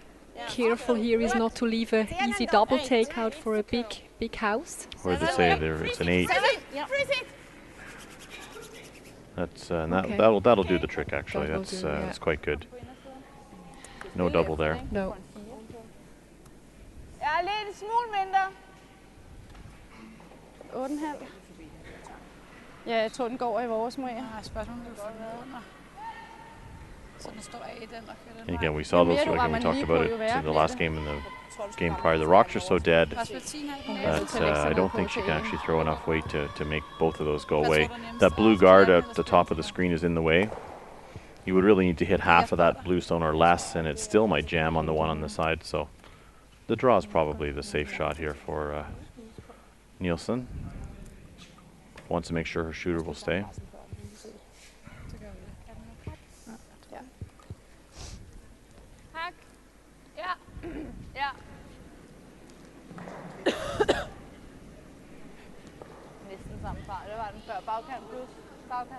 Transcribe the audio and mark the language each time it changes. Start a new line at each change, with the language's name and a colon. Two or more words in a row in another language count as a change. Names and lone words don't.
English: careful here is not to leave a easy double takeout for a big house. Or they say it's an 8. 7. Yeah. That's Okay. that'll do the trick actually. That'll That's do, yeah. that's quite good. No double there. No.
Danish: Ja, lidt smule mindre. 8,5. Ja, jeg tror, den går i vores må jeg. Nej, spørgsmålet er jo under. Så den står af i den og kører den
English: And again, we saw those like when we talked about it in the last game and the game prior. The rocks are so dead that I don't think she can actually throw enough weight to make both of those go away. That blue guard at the top of the screen is in the way. You would really need to hit half of that blue stone or less, and it still might jam on the one on the side. So the draw is probably the safe shot here for Nielsen. Wants to make sure her shooter will stay.
Danish: Hak. Ja. Ja. Næsten samme fart. Det var den før. Bagkant plus bagkant.